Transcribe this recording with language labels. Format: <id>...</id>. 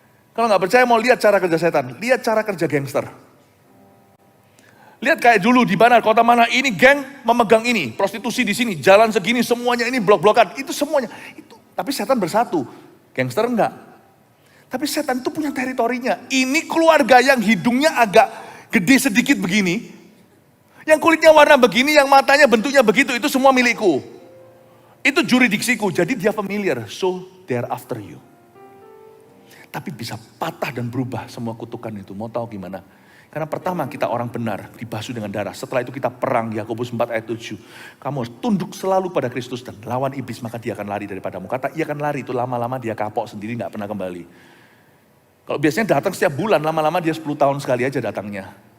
<id>Kalau nggak percaya mau lihat cara kerja setan, lihat cara kerja gangster. Lihat kayak dulu di mana, kota mana, ini geng memegang ini, prostitusi di sini, jalan segini, semuanya ini blok-blokan, itu semuanya. Itu, tapi setan bersatu, gangster enggak. Tapi setan itu punya teritorinya. Ini keluarga yang hidungnya agak gede sedikit begini, yang kulitnya warna begini, yang matanya bentuknya begitu, itu semua milikku. Itu juridiksiku, jadi dia familiar,</id> <en>so they're after you.</en> <id>Tapi bisa patah dan berubah semua kutukan itu, mau tahu gimana? Karena pertama kita orang benar, dibasuh dengan darah. Setelah itu kita perang, Yakobus 4 ayat 7. Kamu harus tunduk selalu pada Kristus dan lawan iblis, maka dia akan lari daripadamu. Kata ia akan lari, itu lama-lama dia kapok sendiri, gak pernah kembali. Kalau biasanya datang setiap bulan, lama-lama dia 10 tahun sekali aja datangnya.</id>